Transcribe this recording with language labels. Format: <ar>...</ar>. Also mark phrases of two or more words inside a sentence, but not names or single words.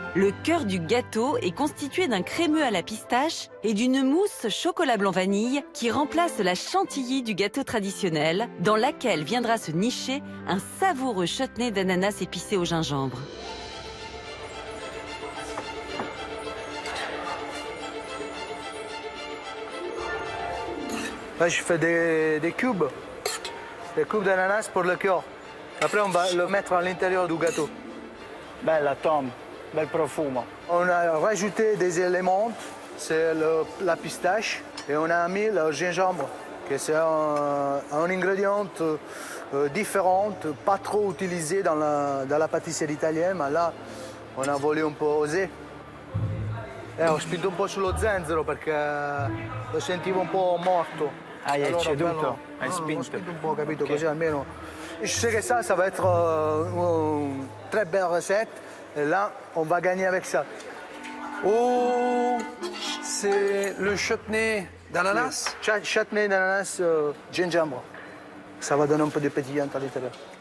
<fr>Le cœur du gâteau est constitué d'un crémeux à la pistache et d'une mousse chocolat blanc vanille qui remplace la chantilly du gâteau traditionnel, dans laquelle viendra se nicher un savoureux chutney d'ananas épicé au gingembre. Là, je fais des cubes d'ananas pour le cœur. Après, on va le mettre à l'intérieur du gâteau.</fr> <it>Bella Tom, bel profumo.</it> <fr>On a rajouté des éléments, c'est la pistache, et on a mis le gingembre, qui c'est un ingrédient différent, pas trop utilisé dans la pâtisserie italienne, mais là, on a voulu</fr> <it>un po'</it> <fr>oser.</fr> <it>Ho spinto un po' sullo zenzero perché lo sentivo un po' morto. Hai ecceduto, hai Ho spinto. spinto un po', capito? Così almeno.</it> <fr>Je sais que ça va être une très belle recette. Et là, on va gagner avec ça. Oh, c'est le chutney d'ananas? Chutney d'ananas gingembre. Ça va donner un peu de pétillant à l'intérieur.</fr>